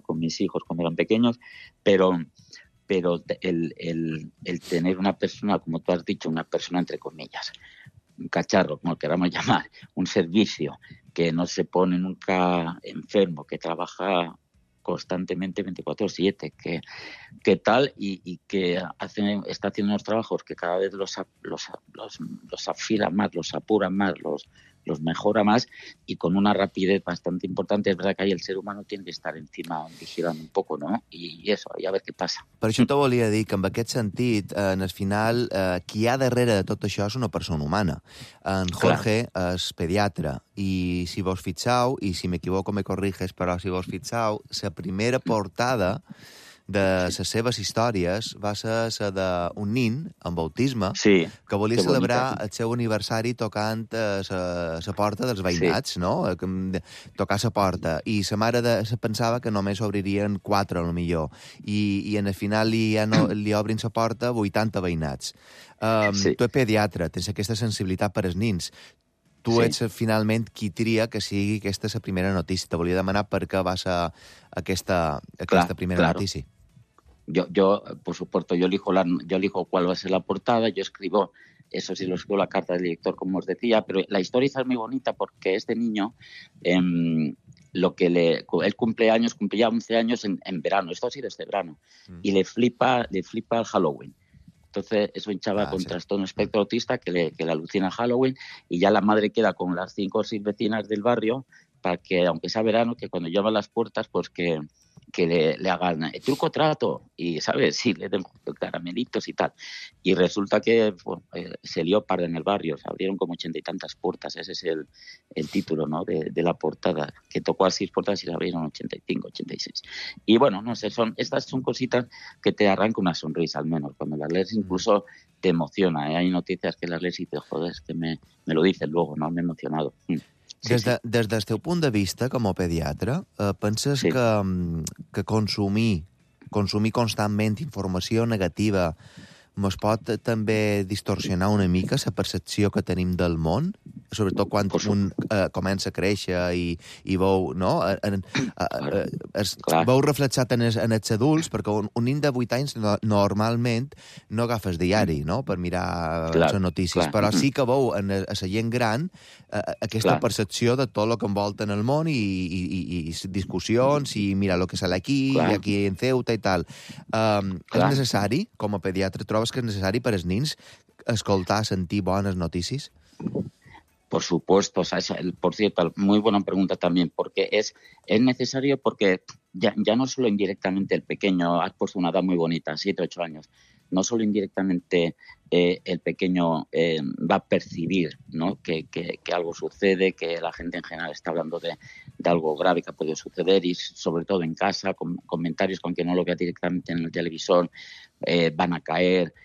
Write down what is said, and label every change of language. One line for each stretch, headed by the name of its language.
Spanish: Con mis hijos cuando eran pequeños, pero el tener una persona, como tú has dicho, una persona entre comillas, un cacharro, como queramos llamar, un servicio que no se pone nunca enfermo, que trabaja constantemente 24/7, que tal y que está haciendo unos trabajos que cada vez los afila más, los apura más, los mejora más y con una rapidez bastante importante. Es verdad que ahí el ser humano tiene que estar encima, vigilando un poco, ¿no?
Catalan: I eso, i a ver què passa. Per això t'ho volia dir, que en aquest sentit, en el final, qui hi ha darrere de tot això és una persona humana. En Jorge és pediatre, i si vos fixeu, i si m'equivoco me corriges, però si vos fixeu, la primera portada de les seves històries va ser la d'un nin amb autisme que volia celebrar el seu aniversari tocant la porta dels veïnats, no? Tocar la porta. I la mare se pensava que només obririen 4, a lo millor. I en el final li obrin la porta 80 veïnats. Tu ets pediatre, tens aquesta sensibilitat per als nins. Tu ets finalment qui tria que sigui aquesta la primera notícia. Te volia demanar per què va ser aquesta primera notícia.
Spanish: Yo, por supuesto, yo elijo cuál va a ser la portada, yo escribo, eso sí, lo escribo la carta del director, como os decía, pero la historia es muy bonita porque este niño, él cumplía 11 años en verano, esto ha sido este verano, y le flipa el Halloween. Entonces, es un chaval con trastorno espectro autista que le alucina el Halloween y ya la madre queda con las 5 o 6 vecinas del barrio para que, aunque sea verano, que cuando llaman las puertas, pues que le hagan truco trato y, ¿sabes? Sí, le den caramelitos y tal. Y resulta que se lió parda en el barrio, se abrieron como 80 y tantas puertas, ese es el título, ¿no?, de la portada, que tocó a 6 puertas y se abrieron 85, 86. Y bueno, no sé, estas son cositas que te arrancan una sonrisa, al menos, cuando las lees incluso te emociona, ¿eh? Hay noticias que las lees y te jodes, que me lo dices luego, ¿no? Me he emocionado.
Catalan: Des del teu punt de vista com a pediatre, penses que consumir constantment informació negativa ens pot també distorsionar una mica la percepció que tenim del món, sobretot quan un comença a créixer i veu, no? Veu reflexat en els adults, perquè un nen de 8 anys normalment no agafes diari, no?, per mirar les notícies, però sí que veu en la gent gran aquesta percepció de tot el que envolta en el món i discussions i mira el que sale aquí i aquí en Ceuta i tal. És necessari, com a pediatre, trobes que és necessari per als nens escoltar, sentir bones notícies?
Spanish: Por supuesto, o sea, por cierto, muy buena pregunta también, porque es necesario porque ya no solo indirectamente el pequeño, has puesto una edad muy bonita, 7, 8 años, no solo indirectamente el pequeño va a percibir, ¿no?, que algo sucede, que la gente en general está hablando de algo grave que ha podido suceder y sobre todo en casa, con comentarios, con que no lo vea directamente en el televisor, van a caer.